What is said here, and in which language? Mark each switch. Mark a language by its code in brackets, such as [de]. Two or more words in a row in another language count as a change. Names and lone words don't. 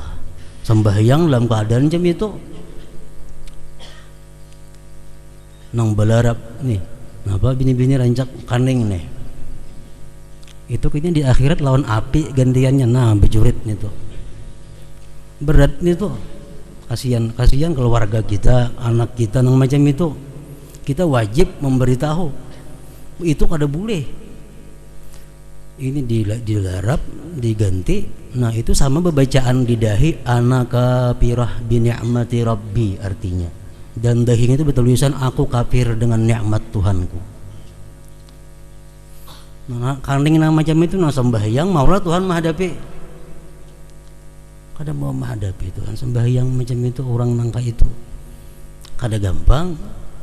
[bjn] Sembahyang dalam keadaan jam itu, nang belarap nih, apa bini-bini rancak kaning nih, itu kayaknya di akhirat lawan api gantiannya, nah bejurit nih tuh, berat nih tuh, kasihan keluarga kita, anak kita nang macam itu. Kita wajib memberitahu itu kada boleh. Ini dilarap, diganti. Nah itu sama bebacaan di dahi [ar] أنا كافرة بنعمة ربي [bjn] artinya. [id] Dan dahinya itu bertulisan aku kafir dengan nikmat Tuhanku. [bjn] Nah kaning nang macam itu nang sembahyang maulah Tuhan menghadapi. Kada mau menghadapi Tuhan sembahyang macam itu orang nangka itu. Kada gampang.